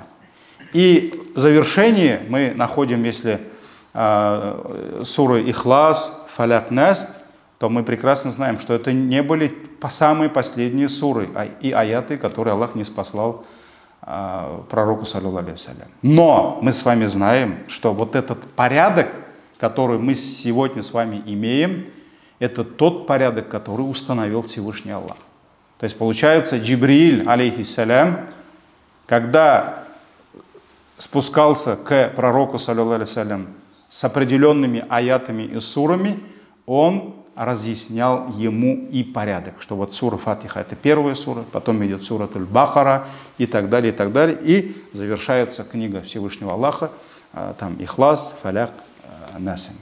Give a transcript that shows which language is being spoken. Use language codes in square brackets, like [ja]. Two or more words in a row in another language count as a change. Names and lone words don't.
[ru] И в завершении мы находим, если суры Ихлас, Фаляк, Нас, то мы прекрасно знаем, что это не были самые последние суры и аяты, которые Аллах ниспослал пророку, [ar] صلى الله عليه وسلم. [ru] Но мы с вами знаем, что вот этот порядок, который мы сегодня с вами имеем, это тот порядок, который установил Всевышний Аллах. То есть получается, Джибриль, алейхиссалям, когда спускался к пророку, [ar] صلى الله عليه وسلم, [ru] с определенными аятами и сурами, он разъяснял ему и порядок, что вот сура Фатиха это первая сура, потом идет суратуль Бакара и так далее, и завершается книга Всевышнего Аллаха, там Ихлас, Фаляк, Насами.